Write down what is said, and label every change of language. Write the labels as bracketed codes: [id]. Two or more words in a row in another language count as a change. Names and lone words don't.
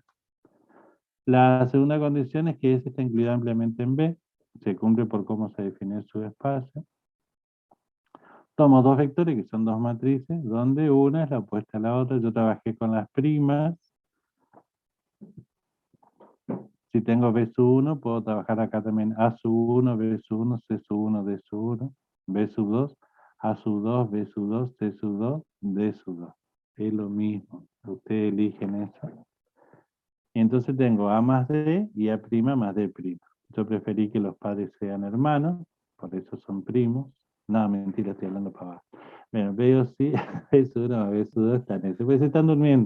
[es] La segunda condición es que S está incluido ampliamente en B. Se cumple por cómo se define su espacio. Tomo dos vectores que son dos matrices, donde una es la opuesta a la otra. Yo trabajé con las primas. Si tengo B sub 1, puedo trabajar acá también A sub 1, B sub 1, C sub 1, D sub 1, B sub 2, A sub 2, B sub 2, C sub 2, D sub 2. Es lo mismo. Ustedes eligen eso. Y entonces tengo A más D y A' más D'. Yo preferí que los padres sean hermanos, por eso son primos. No, mentira, estoy hablando para abajo. Bueno, veo sí, B sub 1, B sub 2 están eso. Pues se están durmiendo.